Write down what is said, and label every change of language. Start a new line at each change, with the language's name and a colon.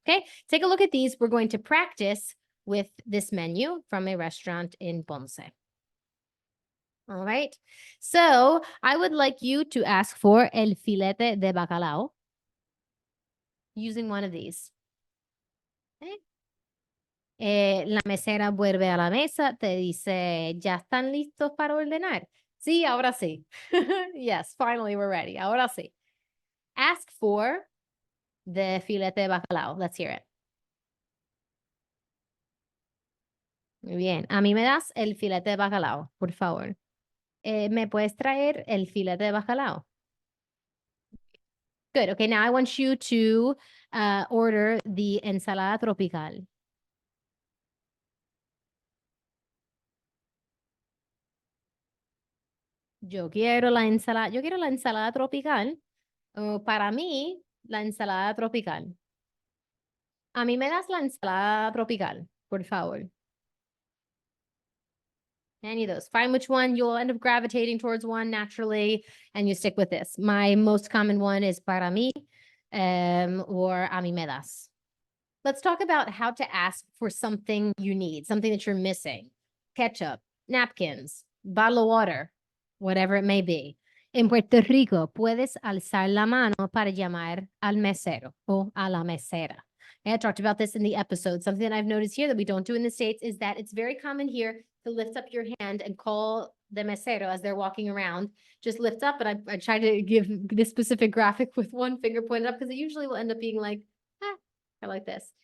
English: Okay, take a look at these. We're going to practice with this menu from a restaurant in Ponce. All right, so I would like you to ask for el filete de bacalao using one of these. Okay.
Spanish: La mesera vuelve a la mesa, te dice, ¿ya están listos para ordenar? Sí, ahora sí.
English: Yes, finally we're ready.
Spanish: Ahora sí.
English: Ask for the filete de bacalao. Let's hear it.
Spanish: Muy bien. A mí me das el filete de bacalao, por favor. ¿Me puedes traer el filete de bacalao?
English: Good. Okay, now I want you to order the ensalada tropical.
Spanish: Yo quiero la ensalada tropical. Para mí, la ensalada tropical. A mí me das la ensalada tropical, por favor.
English: Any of those. Find which one. You'll end up gravitating towards one naturally, and you stick with this. My most common one is
Spanish: para mí, or a mí me das.
English: Let's talk about how to ask for something you need, something that you're missing. Ketchup, napkins, bottle of water, whatever it may be.
Spanish: En Puerto Rico, puedes alzar la mano para llamar al mesero o a la mesera.
English: I talked about this in the episode. Something that I've noticed here that we don't do in the States is that it's very common here to lift up your hand and call the mesero as they're walking around. Just lift up, and I try to give this specific graphic with one finger pointed up because it usually will end up being like, I like this.